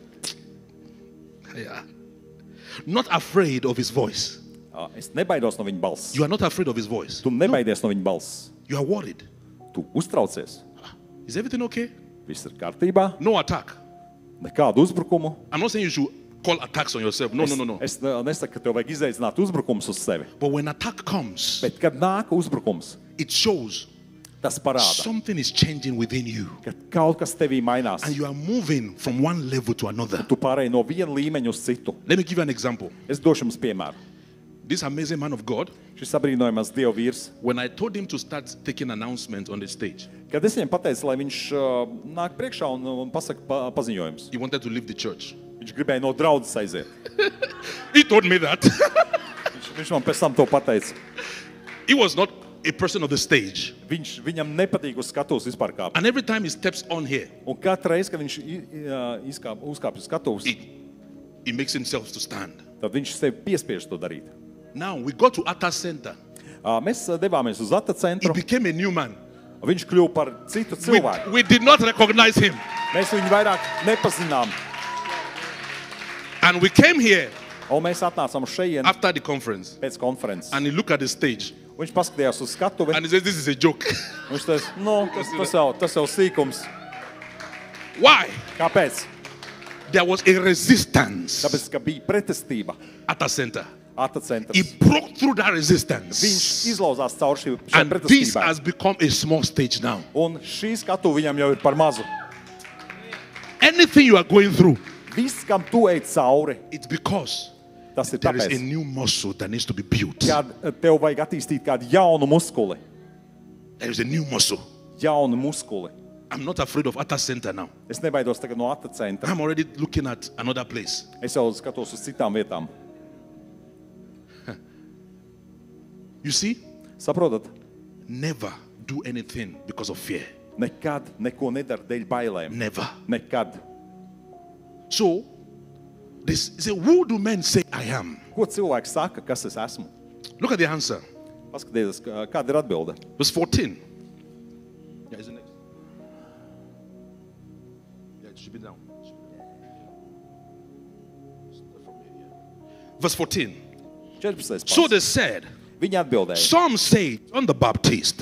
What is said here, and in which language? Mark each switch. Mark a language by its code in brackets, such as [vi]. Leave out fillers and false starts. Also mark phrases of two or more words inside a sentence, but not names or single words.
[en] Yeah. Not afraid of his voice. [lv] Es nebaidos no viņa balss. [en] You are not afraid of his voice. [lv] Tu nebaidies no viņa balss. [en] You are worried. [lv] Tu uztraucies. [en] Is everything okay? [lv] Viss ir kārtībā. [en] No attack. [lv] Nekādu uzbrukumu. [en] I'm not saying you should call attacks on yourself. No, no, no, no. [lv] Es nesaku, ka tev vajag izaicināt uzbrukums uz sevi. [en] But when attack comes, [lv] Bet, kad nāk uzbrukums, [en] it shows [lv] tas parāda, [en] something is changing within you. [lv] ka kaut kas tevī mainās. [en] And you are moving from one level to another. [lv] Tu pārēji no viena līmeņa uz citu. [en] Let me give you an example. [lv] Es došu jums piemēru. [en] This amazing man of God, [lv] Šis abrīnojamais Dieva vīrs, [en] when I told him to start taking announcements on the stage, [lv] kad es viņam pateicu, lai viņš nāk priekšā un pasaka paziņojums. [en] he wanted to leave the church. [lv] Viņš gribēja no draudzes aiziet. [en] He told me that. [lv] Viņš man pēc tam to pateica. [en] He was not a person of the stage. [lv] Viņam nepatīk uz skatuves vispār kāpt. [en] And every time he steps on here, [lv] Un katru reizi, kad viņš uzkāpj uz skatuves, [en] he makes himself to stand. [lv] tad viņš sevi piespiež to darīt. [en] Now we got to Atta Center. [lv] Mēs devāmies uz Ata [en] He [lv] centru. [en] became a new man. [lv] Viņš kļuva par citu cilvēku. [en] We did not recognize him. [lv] Mēs viņu vairāk nepazinām. [en] And we came here [lv] Un mēs atnācām uz šejienu [en] after the conference. [lv] pēc konferences. [en] And he looked at the stage. [lv] Viņš paskatījās uz skatuvi. [en] And he says, this is a joke. [lv] Viņš teica, tas jau sīkums. [en] Why? [lv] Kāpēc? [en] There was a resistance [lv] Tāpēc, ka bija pretestība [en] at the center. [lv] Atacentras. [en] He broke through that resistance. [lv] Viņš izlauzās caur šai [en] And this [lv] pretestībai. [en] has become a small stage now. [lv] Un šī skatuve viņam jau ir par mazu. [en] Anything you are going through, [lv] Viss, kam tu ej cauri, [en] it's because [lv] tas ir [en] there is a [lv] tāpēc, [en] new muscle that needs to be built. [lv] kad tev vajag attīstīt kādu jaunu muskuli. [en] There is a new muscle. [lv] Jaunu muskuli. [en] I'm not afraid of Atta Center now. [lv] Es nebaidos tagad no Atacentra. [en] I'm already looking at another place. [lv] Es jau skatos uz citām vietām. [en] You see, [lv] Saprotat? [en] never do anything because of fear. [lv] Nekad neko nedara dēļ bailēm. [en] Never. [lv] Nekad. [en] So, this say, who do men say I am? [lv] Ko cilvēks saka, kas es esmu? [en] Look at the answer. [lv] Paskatieties, kāda ir atbilde. [en] Verse 14. Yeah, is it next? Yeah, it should be down. Verse 14. 14. So [lv] pants. [en] they said, [lv] Viņi atbildēja. [en] some say John the Baptist,